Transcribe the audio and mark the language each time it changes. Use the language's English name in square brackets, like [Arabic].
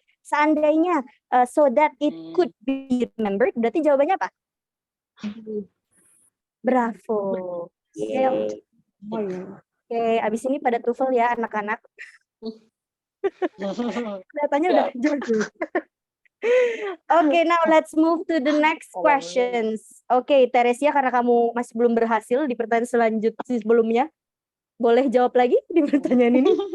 [Indonesian] Seandainya [English] so that it could be remembered, [Indonesian] berarti jawabannya apa? Bravo. Yay. Oke, abis ini pada TOEFL ya anak-anak. Kelihatannya udah jago. [English] Oke, now let's move to the next questions. [Indonesian] Oke, Teresia, karena kamu masih belum berhasil di pertanyaan selanjutnya sebelumnya, boleh jawab lagi di pertanyaan ini?